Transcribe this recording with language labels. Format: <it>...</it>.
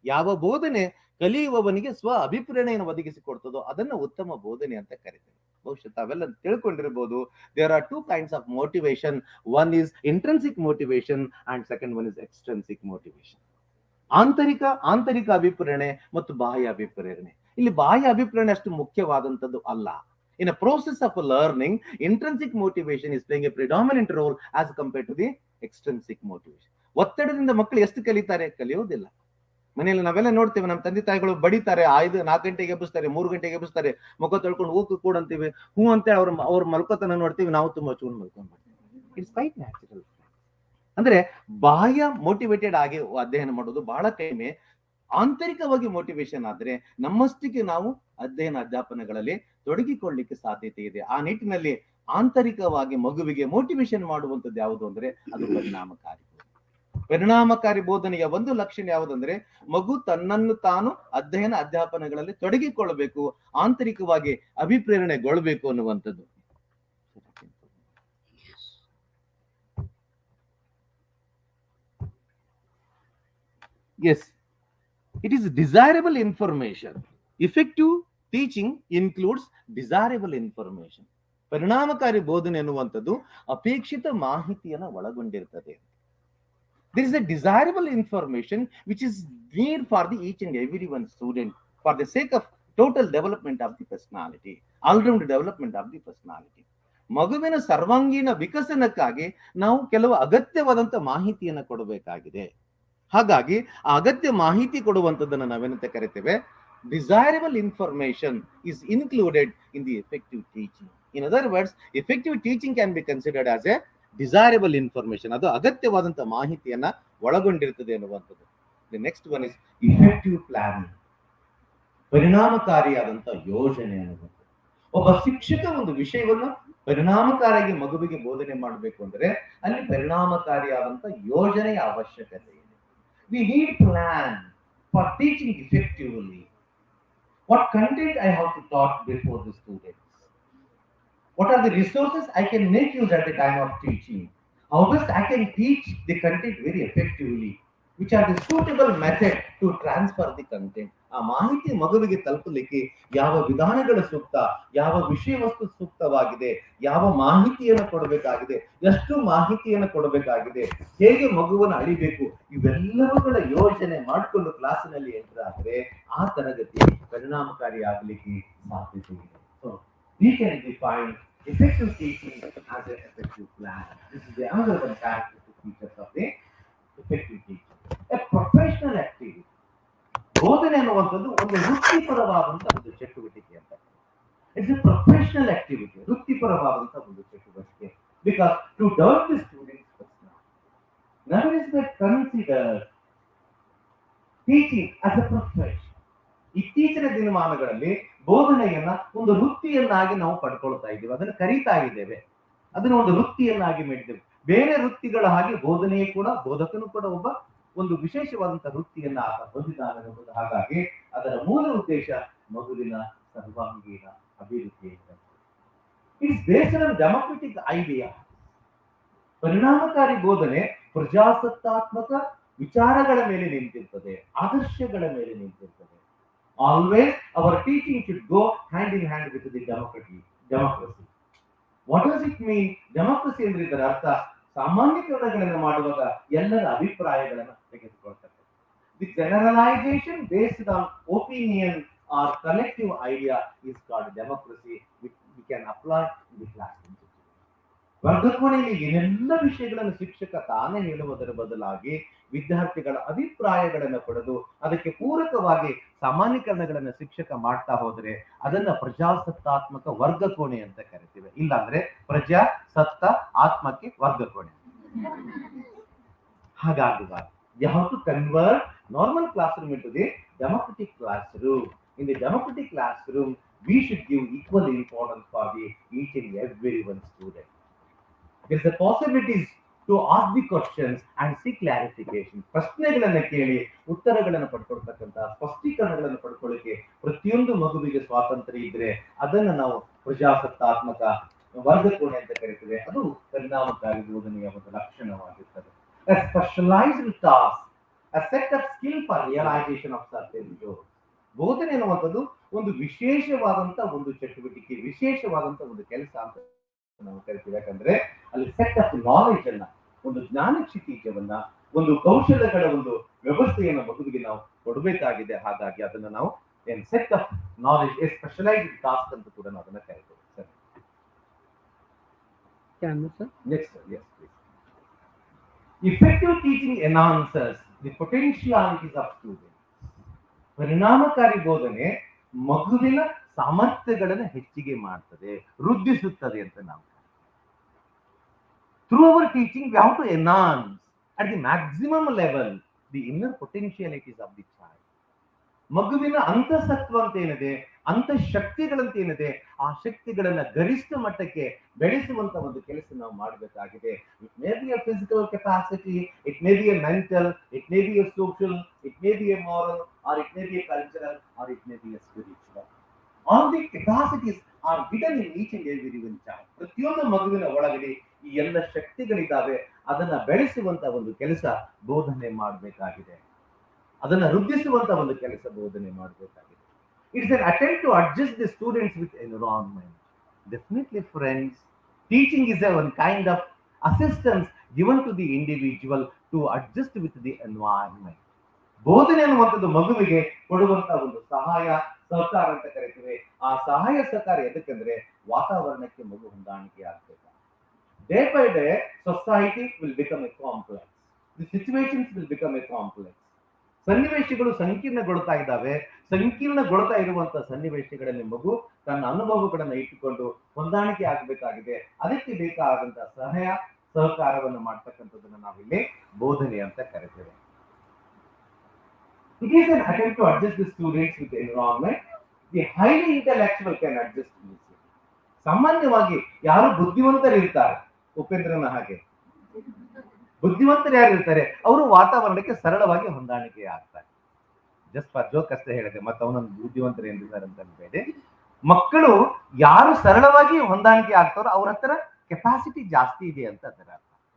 <kn>ಯಾವ ಬೋಧನೆ ಕಲಿಯುವವನಿಗೆ ಸ್ವ ಅಭಿಪ್ರೇರಣೆಯನ್ನು ಒದಗಿಸಿಕೊಡ್ತದೋ ಅದನ್ನ ಉತ್ತಮ ಬೋಧನೆ ಅಂತ ಕರೀತೇವೆ. ಬಹುಶಃ ತಾವೆಲ್ಲ ತಿಳ್ಕೊಂಡಿರ್ಬೋದು.</kn> <en>There are two kinds of motivation. One is intrinsic motivation and second one is extrinsic motivation.</en> <kn>ಆಂತರಿಕ ಅಭಿಪ್ರೇರಣೆ ಮತ್ತು ಬಾಹ್ಯ ಅಭಿಪ್ರೇರಣೆ. ಇಲ್ಲಿ ಬಾಹ್ಯ ಅಭಿಪ್ರೇರಣೆ ಅಷ್ಟು ಮುಖ್ಯವಾದಂಥದ್ದು ಅಲ್ಲ.</kn> <en>In a process of learning, intrinsic motivation is playing a predominant role as compared to the extrinsic motivation.</en> <kn>ಒತ್ತಡದಿಂದ ಮಕ್ಕಳು ಎಷ್ಟು ಕಲಿತಾರೆ? ಕಲಿಯೋದಿಲ್ಲ. ಮನೆಯಲ್ಲಿ ನಾವೆಲ್ಲ ನೋಡ್ತೇವೆ, ನಮ್ಮ ತಂದೆ ತಾಯಿಗಳು ಬಡಿತಾರೆ, 4 ಗಂಟೆಗೆ ಎಬ್ಬಿಸ್ತಾರೆ, 3 ಗಂಟೆಗೆ ಎಬ್ಬಿಸ್ತಾರೆ, ಮುಖ ತೊಳ್ಕೊಂಡು ಹೋಗಿ ಕೂಡಂತೀವಿ. ಹೂ ಅಂತೇಳಿ ಅವ್ರ ಮಲ್ಕೋತನ ನೋಡ್ತೀವಿ, ನಾವು ತುಂಬಾ ಚೂನ್ ಮಲ್ಕೊಂಡ್ಬಿಡ್ತೀವಿ.</kn> <en>It's quite natural.</en> <kn>ಅಂದ್ರೆ ಬಾಹ್ಯ ಮೋಟಿವೇಟೆಡ್ ಆಗಿ ಅಧ್ಯಯನ ಮಾಡೋದು ಬಹಳ ಕಡಿಮೆ. ಆಂತರಿಕವಾಗಿ ಮೋಟಿವೇಶನ್ ಆದ್ರೆ ನಮ್ಮಷ್ಟಿಗೆ ನಾವು ಅಧ್ಯಾಪನಗಳಲ್ಲಿ ತೊಡಗಿಕೊಳ್ಳಿಕ್ಕೆ ಸಾಧ್ಯತೆ ಇದೆ. ಆ ನಿಟ್ಟಿನಲ್ಲಿ ಆಂತರಿಕವಾಗಿ ಮಗುವಿಗೆ ಮೋಟಿವೇಶನ್ ಮಾಡುವಂಥದ್ದು ಯಾವುದು ಅಂದ್ರೆ ಅದು ಪರಿಣಾಮಕಾರಿ ಬೋಧನೆಯ ಒಂದು ಲಕ್ಷಣ ಯಾವುದಂದ್ರೆ ಮಗು ತನ್ನನ್ನು ತಾನು ಅಧ್ಯಾಪನಗಳಲ್ಲಿ ತೊಡಗಿಕೊಳ್ಳಬೇಕು, ಆಂತರಿಕವಾಗಿ ಅಭಿಪ್ರೇರಣೆಗೊಳ್ಳಬೇಕು ಅನ್ನುವಂಥದ್ದು.</kn> <en>Yes, it is desirable information. Effective teaching includes desirable information.</en> <kn>ಪರಿಣಾಮಕಾರಿ ಬೋಧನೆ ಅನ್ನುವಂಥದ್ದು ಅಪೇಕ್ಷಿತ ಮಾಹಿತಿಯನ್ನು ಒಳಗೊಂಡಿರ್ತದೆ.</kn> <en>There is a desirable information which is need for the each and every one student for the sake of total development of the personality, all-round development of the personality.</en> <kn>ಮಗುವಿನ ಸರ್ವಾಂಗೀಣ ವಿಕಸನಕ್ಕಾಗಿ ನಾವು ಕೆಲವು ಅಗತ್ಯವಾದಂತ ಮಾಹಿತಿಯನ್ನು ಕೊಡಬೇಕಾಗಿದೆ. ಹಾಗಾಗಿ ಆ ಅಗತ್ಯ ಮಾಹಿತಿ ಕೊಡುವಂಥದ್ದನ್ನು ನಾವೇನಂತ ಕರಿತೇವೆ,</kn> <en>desirable information is included in the effective teaching. In other words, effective teaching can be considered as a desirable information,</en> <kn>ಅದು ಅಗತ್ಯವಾದಂತ ಮಾಹಿತಿಯನ್ನ ಒಳಗೊಂಡಿರ್ತದೆ ಅನ್ನುವಂಥದ್ದು.</kn> <en>the next one is effective planning,</en> <kn>ಪರಿಣಾಮಕಾರಿಯಾದಂತ ಯೋಜನೆ ಅನ್ನುವಂಥದ್ದು. ಒಬ್ಬ ಶಿಕ್ಷಕ ಒಂದು ವಿಷಯವನ್ನು ಪರಿಣಾಮಕಾರಿಯಾಗಿ ಮಗುವಿಗೆ ಬೋಧನೆ ಮಾಡಬೇಕು ಅಂದ್ರೆ ಅಲ್ಲಿ ಪರಿಣಾಮಕಾರಿಯಾದಂತ ಯೋಜನೆಯ ಅವಶ್ಯಕತೆ ಇದೆ.</kn> <en>We need plan for teaching effectively. What content I have to talk before the students? What are the resources I can make use at the time of teaching? How best I can teach the content very effectively? Which are the suitable method to transfer the content?</en> <kn>ಆ ಮಾಹಿತಿ ಮಗುವಿಗೆ ತಲುಪಲಿಕ್ಕೆ ಯಾವ ವಿಧಾನಗಳು ಸೂಕ್ತ, ಯಾವ ವಿಷಯ ವಸ್ತು ಸೂಕ್ತವಾಗಿದೆ, ಯಾವ ಮಾಹಿತಿಯನ್ನು ಕೊಡಬೇಕಾಗಿದೆ, ಎಷ್ಟು ಮಾಹಿತಿಯನ್ನು ಕೊಡಬೇಕಾಗಿದೆ, ಹೇಗೆ ಮಗುವನ್ನು ಅಳಿಬೇಕು, ಇವೆಲ್ಲವುಗಳ ಯೋಜನೆ ಮಾಡಿಕೊಂಡು ಕ್ಲಾಸಿನಲ್ಲಿ ಎಂಟರ್ ಆದರೆ ಆ ತರಗತಿ ಪರಿಣಾಮಕಾರಿ ಆಗಲಿಕ್ಕೆ ಸಾಧ್ಯತೆ ಇದೆ.</kn> <en>So we can define effective teaching as an effective plan. This is the another one characteristic features of the effective teaching. A professional activity.</en> <kn>ಬೋಧನೆ ಅನ್ನುವಂಥದ್ದು ಒಂದು ವೃತ್ತಿಪರವಾದಂತಹ ಒಂದು ಚಟುವಟಿಕೆ ಅಂತ.</kn> <en>it's a professional activity,</en> <kn>ವೃತ್ತಿಪರವಾದಂತಹ ಒಂದು ಚಟುವಟಿಕೆ.</kn> <en>Because to develop the students personality, never is that considered teaching as a profession.</en> <kn>ಇತ್ತೀಚಿನ ದಿನಮಾನಗಳಲ್ಲಿ ಬೋಧನೆಯನ್ನ ಒಂದು ವೃತ್ತಿಯನ್ನಾಗಿ ನಾವು ಪಡ್ಕೊಳ್ತಾ ಇದ್ದೇವೆ, ಅದನ್ನು ಕರೀತಾ ಇದ್ದೇವೆ, ಅದನ್ನ ಒಂದು ವೃತ್ತಿಯನ್ನಾಗಿ ಮಾಡಿದ್ದೇವೆ. ಬೇರೆ ವೃತ್ತಿಗಳ ಹಾಗೆ ಬೋಧನೆಯೇ ಕೂಡ, ಬೋಧಕನು ಕೂಡ ಒಬ್ಬ ಒಂದು ವಿಶೇಷವಾದಂತಹ ವೃತ್ತಿಯನ್ನ ಆತ ಹೊಂದಿದ್ದಾನೆ ಅನ್ನೋದು. ಹಾಗಾಗಿ ಅದರ ಮೂಲ ಉದ್ದೇಶ ಮಗುವಿನ ಸರ್ವಾಂಗೀಣ ಅಭಿವೃದ್ಧಿ.</kn> <en>It's based on democratic idea.</en> <kn>ಪರಿಣಾಮಕಾರಿ ಬೋಧನೆ ಪ್ರಜಾಸತ್ತಾತ್ಮಕ ವಿಚಾರಗಳ ಮೇಲೆ ನಿಂತಿರ್ತದೆ, ಆದರ್ಶಗಳ ಮೇಲೆ ನಿಂತಿರ್ತದೆ.</kn> <en>Always our teaching should go hand in hand with the democracy. What does it mean?</en> <kn>Democracy ಅಂದ್ರೆ ಇದರ ಅರ್ಥ ಸಾಮಾನ್ಯೀಕರಣಗಳನ್ನು ಮಾಡುವಾಗ ಎಲ್ಲರ ಅಭಿಪ್ರಾಯಗಳನ್ನು ತೆಗೆದುಕೊಳ್ತಾರೆ.</kn> <en>The generalization based on opinion or collective idea is called democracy, which we can apply in the classroom.</en> <kn>ವರ್ಗಕೋಣೆಯಲ್ಲಿ ಏನೆಲ್ಲ ವಿಷಯಗಳನ್ನು ಶಿಕ್ಷಕ ತಾನೇ ಹೇಳುವುದರ ಬದಲಾಗಿ ವಿದ್ಯಾರ್ಥಿಗಳ ಅಭಿಪ್ರಾಯಗಳನ್ನು ಪಡೆದು ಅದಕ್ಕೆ ಪೂರಕವಾಗಿ ಸಾಮಾನ್ಯೀಕರಣಗಳನ್ನು ಶಿಕ್ಷಕ ಮಾಡ್ತಾ ಹೋದ್ರೆ ಅದನ್ನ ಪ್ರಜಾಸತ್ತಾತ್ಮಕ ವರ್ಗಕೋಣೆ ಅಂತ ಕರಿತೀವಿ. ಇಲ್ಲಾಂದ್ರೆ ಪ್ರಜಾಸತ್ತ ಆತ್ಮಕ್ಕೆ ವರ್ಗಕೋಣೆ. ಹಾಗಾಗುವಾಗ</kn> <en>you have to convert normal classroom into the democratic classroom. In the democratic classroom, we should give equal importance for the each and every one student. There's a possibilities to ask the questions and seek clarification.</en> <kn>ಪ್ರಶ್ನೆಗಳನ್ನು ಕೇಳಿ ಉತ್ತರಗಳನ್ನು ಪಡ್ಕೊಳ್ತಕ್ಕಂಥ, ಸ್ಪಷ್ಟೀಕರಣಗಳನ್ನು ಪಡ್ಕೊಳ್ಳಿಕ್ಕೆ ಪ್ರತಿಯೊಂದು ಮಗುವಿಗೆ ಸ್ವಾತಂತ್ರ್ಯ ಇದ್ರೆ ಅದನ್ನು ನಾವು ಪ್ರಜಾಸತ್ತಾತ್ಮಕ ವರ್ಗಕೋಣೆ ಅಂತ ಕರೀತೇವೆ. ಅದು ಪರಿಣಾಮಕಾರಿ ಬೋಧನೆಯ ಒಂದು ಲಕ್ಷಣವಾಗಿರ್ತದೆ.</kn> <en>A specialized task, a set of skill for realization of certain goals.</en> <kn>ಬೋಧನೆ ಅನ್ನುವಂಥದ್ದು ಒಂದು ವಿಶೇಷವಾದಂತ ಒಂದು ಚಟುವಟಿಕೆ, ವಿಶೇಷವಾದಂತ ಒಂದು ಕೆಲಸ ಅಂತ ನಾವು ಕರಿತೀವಿ. ಯಾಕಂದ್ರೆ ಅಲ್ಲಿ ಸೆಟ್ ಆಫ್ ನಾಲೆಜ್ ಅನ್ನ, ಒಂದು ಜ್ಞಾನ ಕ್ಷಿತಿಜವನ್ನ, ಒಂದು ಕೌಶಲ್ಯಗಳ ಒಂದು ವ್ಯವಸ್ಥೆಯನ್ನು ಮಗುವಿಗೆ ನಾವು ಕೊಡಬೇಕಾಗಿದೆ. ಹಾಗಾಗಿ ಅದನ್ನ ನಾವು set of knowledge, A specialised task ಅಂತ ಕೂಡ ನಾವು ಅದನ್ನ ಕರಿತೀವಿ.</kn> <en>ಸರಿ, next, yes please. Effective teaching enhances the potentialities of students.</en> <kn>ಪರಿಣಾಮಕಾರಿ ಬೋಧನೆ ಮಗುವಿನ ಸಾಮರ್ಥ್ಯಗಳನ್ನು ಹೆಚ್ಚಿಗೆ ಮಾಡ್ತದೆ, ವೃದ್ಧಿಸುತ್ತದೆ ಅಂತ ನಾವು.</kn> <en>Through our teaching, we have to enhance at the maximum level the inner potentialities of the child.</en> <kn>ಮಗುವಿನ ಅಂತಸತ್ವ ಅಂತ ಏನಿದೆ, ಅಂತಃಶಕ್ತಿಗಳಂತ ಏನಿದೆ, ಆ ಶಕ್ತಿಗಳನ್ನ ಗರಿಷ್ಠ ಮಟ್ಟಕ್ಕೆ ಬೆಳೆಸುವಂತ ಒಂದು ಕೆಲಸ ನಾವು ಮಾಡಬೇಕಾಗಿದೆ.</kn> <en>It may be a physical capacity, it may be a mental, it may be a social, it may be a moral, or it may be a cultural, or it may be a spiritual. All the capacities are given in each and every one child.</en> <kn>ಪ್ರತಿಯೊಂದು ಮಗುವಿನ ಒಳಗಡೆ ಈ ಎಲ್ಲ ಶಕ್ತಿಗಳಿದ್ದಾವೆ. ಅದನ್ನ ಬೆಳೆಸುವಂತ ಒಂದು ಕೆಲಸ ಬೋಧನೆ ಮಾಡಬೇಕಾಗಿದೆ, ಅದನ್ನ ವೃದ್ಧಿಸುವಂತ ಒಂದು ಕೆಲಸ ಬೋಧನೆ ಮಾಡಬೇಕಾಗಿದೆ.</kn> <en>It's an attempt to adjust the students with environment. Definitely, friends. Teaching is a one kind of assistance given to the individual to adjust with the environment.</en> <kn>ಬೋಧನೆ ಅನ್ನುವಂಥದ್ದು ಮಗುವಿಗೆ ಕೊಡುವಂತಹ ಒಂದು ಸಹಾಯ ಸಹಕಾರ ಅಂತ ಕರಿತೀವಿ. ಆ ಸಹಾಯ ಸಹಕಾರ ಎದಕ್ಕಂದ್ರೆ ವಾತಾವರಣಕ್ಕೆ ಮಗು ಹೊಂದಾಣಿಕೆ ಆಗ್ಬೇಕು.</kn> <en>Day by day society will become a complex, the situations will become a complex.</en> <kn>ಸನ್ನಿವೇಶಗಳು ಸಂಕೀರ್ಣಗೊಳ್ತಾ ಇದ್ದಾವೆ. ಸಂಕೀರ್ಣಗೊಳ್ತಾ ಇರುವಂತಹ ಸನ್ನಿವೇಶಗಳಲ್ಲಿ ಮಗು ತನ್ನ ಅನುಭವಗಳನ್ನು ಇಟ್ಟುಕೊಂಡು ಹೊಂದಾಣಿಕೆ ಆಗಬೇಕಾಗಿದೆ. ಅದಕ್ಕೆ ಬೇಕಾದಂತಹ ಸಹಾಯ ಸಹಕಾರವನ್ನು ಮಾಡ್ತಕ್ಕಂಥದ್ದನ್ನು ನಾವಿಲ್ಲಿ ಬೋಧನೆ ಅಂತ ಕರಿತೇವೆ.</kn> <en>It is an attempt to adjust the students with the environment. The highly intellectual can adjust this.</en> <kn>ಸಾಮಾನ್ಯವಾಗಿ ಯಾರು ಬುದ್ಧಿವಂತರು ಇರ್ತಾರೆ, ಉಪೇಂದ್ರನ ಹಾಗೆ ಬುದ್ಧಿವಂತರು ಯಾರು ಇರ್ತಾರೆ ಅವರು ವಾತಾವರಣಕ್ಕೆ ಸರಳವಾಗಿ ಹೊಂದಾಣಿಕೆ ಆಗ್ತಾರೆ.</kn> <en>just for joke</en> <kn>ಅಷ್ಟೇ ಹೇಳಿದೆ, ಮತ್ತೆ ಅವನೊಂದು ಬುದ್ಧಿವಂತರು ಎಂದಿದ್ದಾರೆ ಅಂತ ಅನ್ಬೇಡಿ. ಮಕ್ಕಳು ಯಾರು ಸರಳವಾಗಿ ಹೊಂದಾಣಿಕೆ ಆಗ್ತಾರೋ ಅವ್ರ ಹತ್ರ ಕೆಪಾಸಿಟಿ ಜಾಸ್ತಿ ಇದೆ ಅಂತ ಅದರ ಅರ್ಥ.</kn>